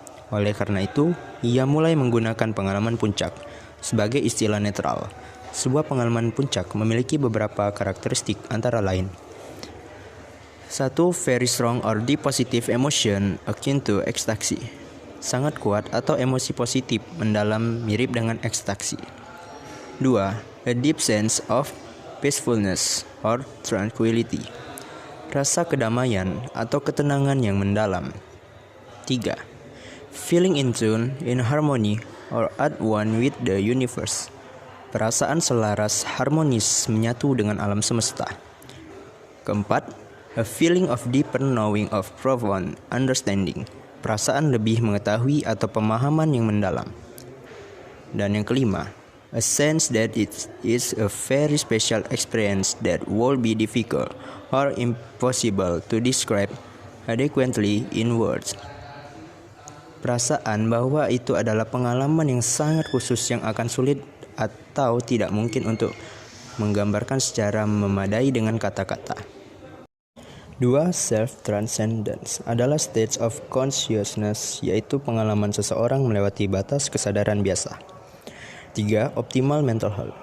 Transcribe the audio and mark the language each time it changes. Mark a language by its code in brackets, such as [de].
[id] Oleh karena itu, ia mulai menggunakan pengalaman puncak sebagai istilah netral. Sebuah pengalaman puncak memiliki beberapa karakteristik antara lain. 1. [en] Very strong or deep positive emotion akin to ecstasy. [id] Sangat kuat atau emosi positif mendalam mirip dengan ekstasi. 2. [en] A deep sense of peacefulness or tranquility. [id] Rasa kedamaian atau ketenangan yang mendalam. 3. [en] Feeling in tune, in harmony, or at one with the universe. [id] Perasaan selaras, harmonis, menyatu dengan alam semesta. 4. [en] A feeling of deeper knowing of profound understanding. [id] Perasaan lebih mengetahui atau pemahaman yang mendalam. Dan yang kelima, [en] a sense that it is a very special experience that will be difficult or impossible to describe adequately in words. [id] Perasaan bahwa itu adalah pengalaman yang sangat khusus yang akan sulit atau tidak mungkin untuk menggambarkan secara memadai dengan kata-kata. 2. Self-transcendence adalah [en] stage of consciousness, [id] yaitu pengalaman seseorang melewati batas kesadaran biasa. 3. [en] Optimal mental health.